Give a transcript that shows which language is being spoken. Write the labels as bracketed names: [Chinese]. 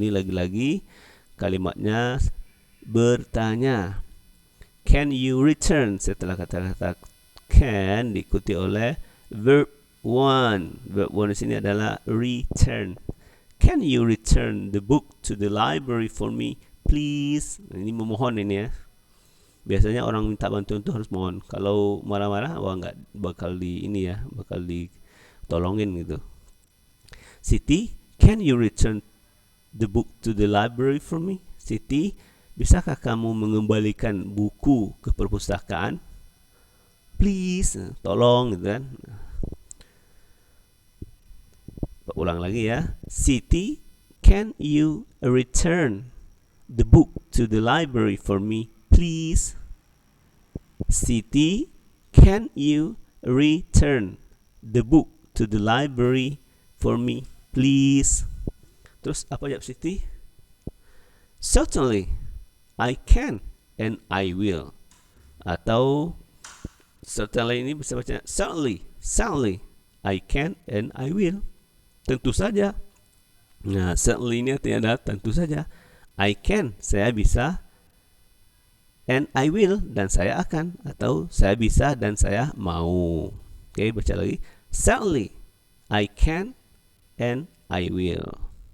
[Indonesian] Ini lagi-lagi kalimatnya bertanya. [English] Can you return? [Indonesian] Setelah kata-kata can diikuti oleh verb one. Verb one di sini adalah return. [English] Can you return the book to the library for me, please? [Indonesian] Ini memohon ini ya. Biasanya orang minta bantuan itu harus mohon. Kalau marah-marah, nggak bakal bakal ditolongin gitu. [English] Siti, can you return the book to the library for me? [Indonesian] Siti, bisakah kamu mengembalikan buku ke perpustakaan? Please, tolong gitu kan. Ulang lagi ya. [English] Siti, can you return the book to the library for me, please? Siti, can you return the book to the library for me, please? [Indonesian] Terus apa jawab Siti? [English] Certainly, I can and I will. [Indonesian] Atau [English] certainly [Indonesian] ini bisa baca [English] certainly, I can and I will. [Indonesian] Tentu saja. Nah, certainly ini artinya tentu saja. [English] I can, [Indonesian] saya bisa. [English] And I will, [Indonesian] dan saya akan. Atau saya bisa dan saya mau. Oke, baca lagi. [English] Certainly, I can and I will.